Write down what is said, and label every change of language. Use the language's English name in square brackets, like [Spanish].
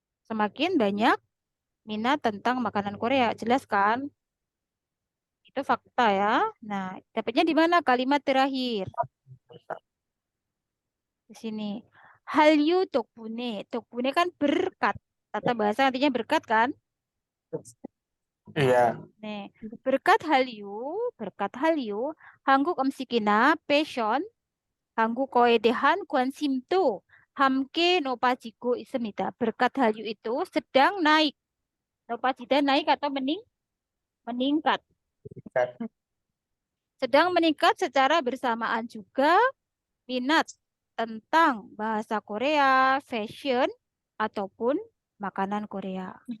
[Indonesian] Semakin banyak minat tentang makanan Korea, jelas kan? Itu fakta ya. Nah, dapatnya di mana kalimat terakhir? Di sini. Hallyu 덕분에. 덕분에 kan berkat. Tata bahasa artinya berkat kan? Iya. [Korean] 네. [Indonesian] berkat Hallyu, [Korean] 한국 음식이나 패션, 한국어에 대한 관심도 함께 높아지고 있습니다. [Indonesian] berkat Hallyu itu sedang naik. 높아지다 naik atau meningkat. Sedang meningkat secara bersamaan juga minat tentang bahasa Korea, fashion, ataupun makanan Korea.